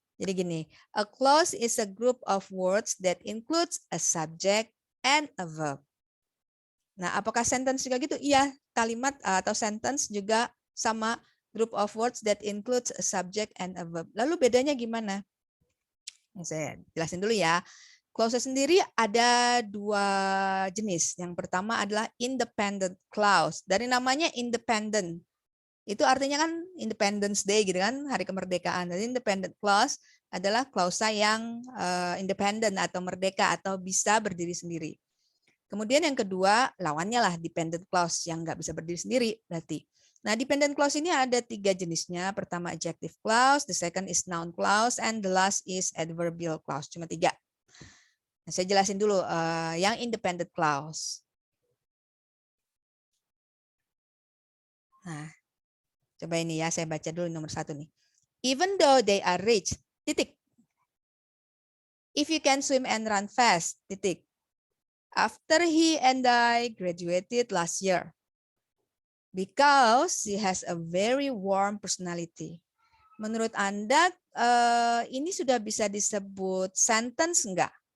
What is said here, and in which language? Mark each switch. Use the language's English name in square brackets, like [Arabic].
[Indonesian] Jadi gini, [English] a clause is a group of words that includes a subject and a verb. [Indonesian] Nah, apakah sentence juga gitu? Iya, kalimat atau sentence juga sama [English] group of words that includes a subject and a verb. [Indonesian] Lalu bedanya gimana? Saya jelasin dulu ya. Clause sendiri ada 2 jenis. Yang pertama adalah independent clause. Dari namanya independent. Itu artinya kan Independence Day gitu kan, hari kemerdekaan. Jadi independent clause adalah klausa yang independent atau merdeka atau bisa berdiri sendiri. Kemudian yang kedua, lawannya lah dependent clause yang nggak bisa berdiri sendiri berarti. Nah, dependent clause ini ada 3 jenisnya. [English] Pertama adjective clause, the second is noun clause, and the last is adverbial clause. [Indonesian] Cuma 3. Nah, saya jelasin dulu yang independent clause. Nah, coba ini ya, saya baca dulu nomor 1 nih. [English] Even though they are rich, [Indonesian] titik. [English] If you can swim and run fast, titik. After he and I graduated last year. Because he has a very warm personality. [Indonesian] Menurut Anda, ini sudah bisa disebut sentence enggak?